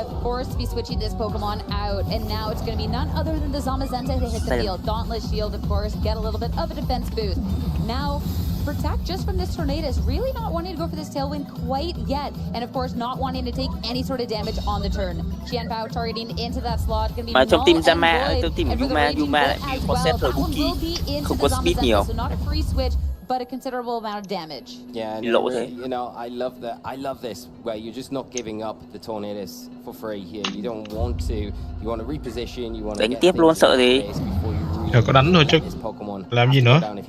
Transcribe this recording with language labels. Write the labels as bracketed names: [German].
[English] Forced to be switching this Pokemon out, and now it's going to be none other than the Zamazenta to hit the field. Dauntless Shield, of course, get a little bit of a defense boost. Now, protect just from this Tornadoes, really not wanting to go for this Tailwind quite yet, and of course not wanting to take any sort of damage on the turn. Qianpao targeting into that slot, going to be [Vietnamese] mà trong team Zama, trong team Yuma lại bị có set rồi Buki, không có speed nhiều. [English] So not a free switch, but a considerable amount of damage. Yeah, and, you know, I love this where you're just not giving up the Tornadoes for free here. You don't want to. You want to reposition. You want to [Vietnamese] đánh tiếp luôn sợ gì? Giờ có đánh thôi chứ làm gì nữa.